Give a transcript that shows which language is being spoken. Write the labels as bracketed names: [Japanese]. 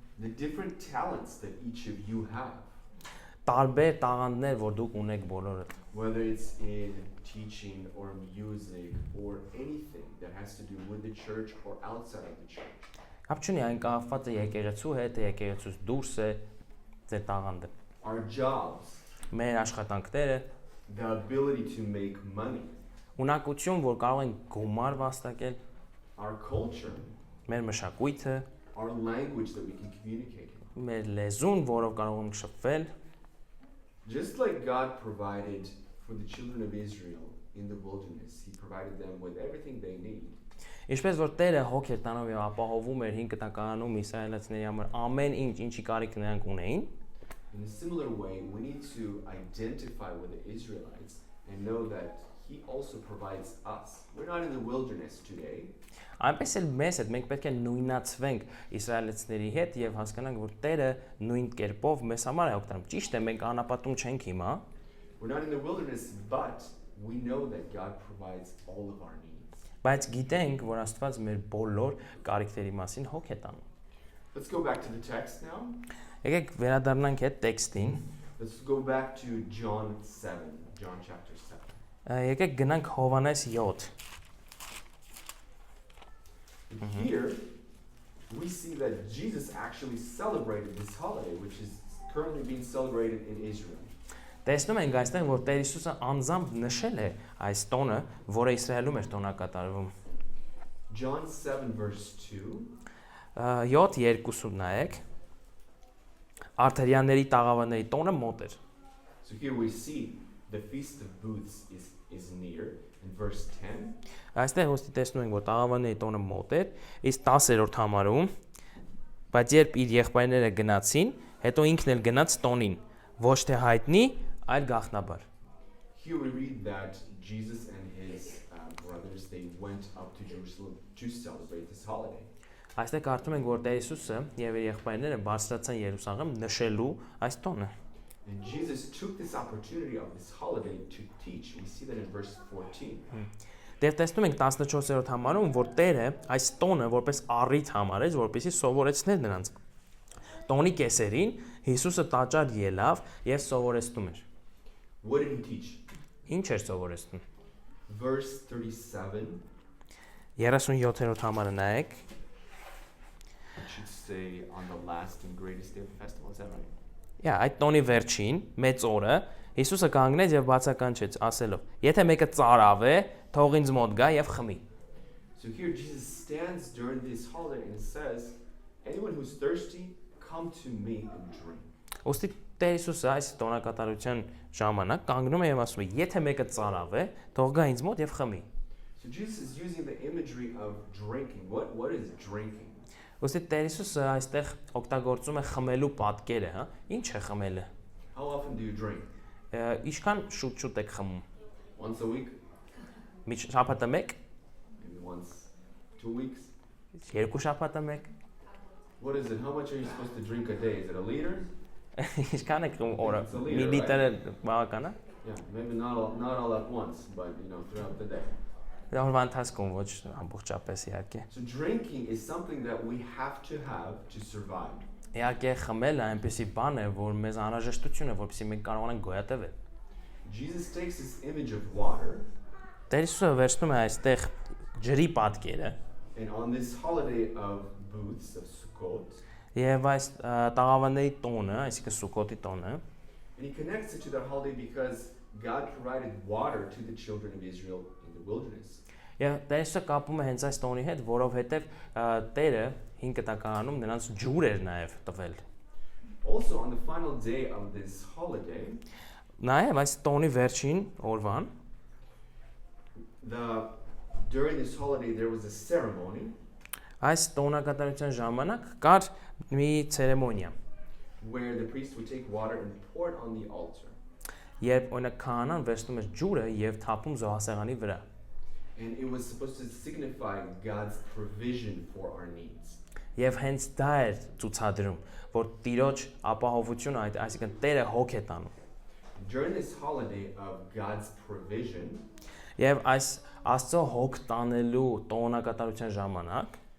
[English] The different talents that each of you have, [Armenian] տարբեր տաղանդներ, որ դուք ունեք բոլորդ։ [English] whether it's in teaching or music or anything that has to do with the church or outside of the church. [Armenian] Կապ չունի այն կապված է եկեղեցու հետ, եկեղեցուց դուրս է ձեր տաղանդը։ [English] Our jobs, [Armenian] Մեր աշխատանքները, [English] the ability to make money, [Armenian] ունակություն, որ կարող են գումար վաստակել, [English] our culture, [Armenian] մեր մշակույթը, [English] our language that we can communicate. [Armenian] մեր լեզուն, որով կարող ենք շփվել, [English] Just like God provided for the children of Israel in the wilderness, he provided them with everything they need. [Armenian] Ինչպես որ Տերը հոգ էր տանում եւ ապահովում էր հին կտակարանում իսրայելացիների համար ամեն ինչ, ինչի կարիք նրանք ունեին, [English] In a similar way, we need to identify with the Israelites and know that he also provides us. We're not in the wilderness today. [Armenian] այնպես էլ մեզ հետ մենք պետք է նույնացվենք իսրայելացիների հետ եւ հասկանանք, որ Տերը նույն կերպով մեզ համար է օգտանում։ Ճիշտ է, մենք անապատում չենք հիմա, [English] We're not in the wilderness, but we know that God provides all of our needs. [Armenian] բայց գիտենք, որ Աստված մեր բոլոր կարիքների մասին հոգ է տանում։ [English] Let's go back to the text now. [Armenian] Եկեք վերադառնանք այդ տեքստին։ [English] Let's go back to John 7, John chapter 7. [Armenian] Եկեք գնանք Հովհաննես 7։ [English] And here, we see that Jesus actually celebrated this holiday, which is currently being celebrated in Israel. [Armenian] Տեսնում ենք այստեղ, որ Տեր Հիսուսը անձամբ նշել է այս տոնը, որը Իսրայելում էր տոնակատարվում։ [English] John 7 verse 2. [Armenian] 7:2-ում նայեք։ Արթերյանների տաղավանների տոնը մոտ էր։ [English] So here we see the Feast of Booths is near in verse 10. [Armenian] Այստեղ ոստի տեսնում ենք, որ տաղավանների տոնը մոտ էր, իսկ 10-րդ համարում, բայց երբ իր եղբայրները գնացին, հետո ինքն էլ գնաց տոնին, ոչ թե հայտնի, այլ գաղտնաբար։ [English] Here we read that Jesus and his brothers, they went up to Jerusalem to celebrate this holiday. [Armenian] Այստեղ կարդում ենք, որ Տեր Հիսուսը եւ իր եղբայրները բարձրացան Երուսաղեմ նշելու այս տոնը։ [English] And Jesus took this opportunity of this holiday to teach. We see that in verse 14. [Armenian] Դեռ տեսնում ենք 14-րդ համարում, որ Տերը այս տոնը որպես առիթ համարեց, որպեսզի սովորեցներ նրանց։ Տոնի կեսերին Հիսուսը տաճար ելավ եւ սովորեցնում էր։ [English] What did he teach? [Armenian] Ինչ էր սովորեցնում։ [English] Verse 37. [Armenian] 37-րդ համարը նայեք։ [English] It should say on the last and greatest day of the festival. Is that right? [Armenian] Այդ տոնի վերջին մեծ օրը Հիսուսը կանգնեց եւ բացականչեց ասելով. Եթե մեկը ծարավ է, թող ինձ մոտ գա եւ խմի։ [English] So here Jesus stands during this holiday and says, anyone who's thirsty, come to me and drink. [Armenian] Ոստի Տեր Հիսուսը այս տոնակատարության ժամանակ կանգնում է եւ ասում է. Եթե մեկը ծարավ է, թող գա ինձ մոտ եւ խմի։ [English] So Jesus is using the imagery of drinking. What is drinking? [Armenian] Ոստի Տեր Հիսուսը այստեղ օգտագործում է խմելու պատկերը, հա։ Ինչ է խմելը։ [English] How often do you drink? [Armenian] Ինչքան շուտ եք խմում։ [English] Once a week? [Armenian] Շաբաթը մեկ, [English] Maybe once 2 weeks? [Armenian] երկու շաբաթը մեկ։ [English] What is it? How much are you supposed to drink a day? Is it a liter? [Armenian] Ինչքան եք խմում օրը։ [English] It's a liter, [Armenian] Միլիտրը բավական է։ [English] Yeah, maybe not all at once, but throughout the day. [Armenian] Օրվա ընթացքում ոչ ամբողջապես իհարկե։ [English] So drinking is something that we have to survive. [Armenian] Իհարկե խմելը այնպեսի բան է, որ մեզ անհրաժեշտություն է, որպեսզի մենք կարողանանք գոյատևել։ [English] Jesus takes this image of water, [Armenian] Տեր Հիսուսը վերցնում է այստեղ ջրի պատկերը [English] and on this holiday of booths of Sukkot, [Armenian] եւ այս տաղավանների տոնը, այսինքն Սուկոտի տոնը, [English] and he connects it to that holiday because God provided water to the children of Israel in the wilderness. [Armenian] եւ Տեր Հիսուսը կապում է հենց այս տոնի հետ, որովհետեւ Տերը 5 տականում նրանց ջուր էր նաեւ տվել։ [English] Also on the final day of this holiday, [Armenian] Նաեւ այս տոնի վերջին օրվան [English] during this holiday there was a ceremony [Armenian] այս տոնակատարության ժամանակ կար մի ցերեմոնիա, [English] where the priest would take water and pour it on the altar. [Armenian] երբ օրինակ քահանան վերցնում էր ջուրը եւ թափում զոհասեղանի վրա։ [English] And it was supposed to signify God's provision for our needs. [Armenian] Եվ հենց դա էր ցուցադրում, որ Տիրոջ ապահովությունը այսինքն Տերը հոգ է տանում։ [English] During this holiday of God's provision, [Armenian] Եվ այս Աստծո հոգ տանելու տոնակատարության ժամանակ